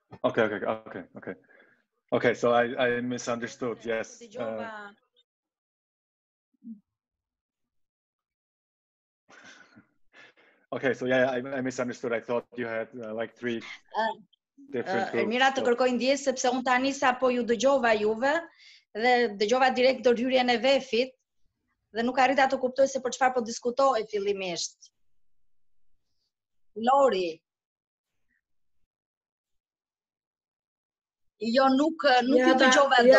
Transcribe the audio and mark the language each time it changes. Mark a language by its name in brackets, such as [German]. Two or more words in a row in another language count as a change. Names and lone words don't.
[English] Okay. So I misunderstood. Yes. Okay, so yeah, I misunderstood. I thought you had like 3 different groups. [Albanian] Mira, të kërkoj ndjesë sepse unë tani sapo ju dëgjova juve dhe dëgjova direkt ndërhyrjen e vefit dhe nuk arrita të kuptoj se për çfarë po diskutohej fillimisht. Lori. Jo, nuk ju dëgjova dot.